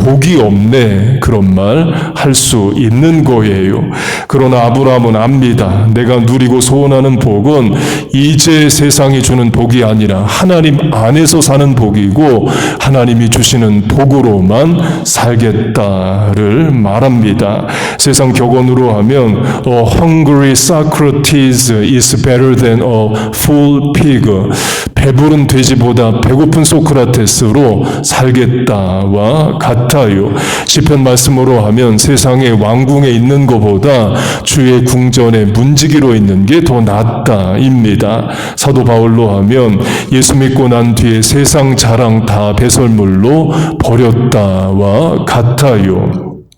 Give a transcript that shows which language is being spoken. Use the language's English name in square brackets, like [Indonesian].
[Korean] 복이 없네. 그런 말 할 수 있는 거예요. 그러나 아브라함은 압니다. 내가 누리고 소원하는 복은 이제 세상이 주는 복이 아니라 하나님 안에서 사는 복이고 하나님이 주시는 복으로만 살겠다를 말합니다. 세상 격언으로 하면 [English] A hungry Socrates is better than a full pig. [Korean] 배부른 돼지보다 배고픈 소크라테스로 살겠다와 같아요. 시편 말씀으로 하면 세상의 왕궁에 있는 것보다 주의 궁전에 문지기로 있는 게 더 낫다입니다. 사도 바울로 하면 예수 믿고 난 뒤에 세상 자랑 다 배설물로 버렸다와 같아요.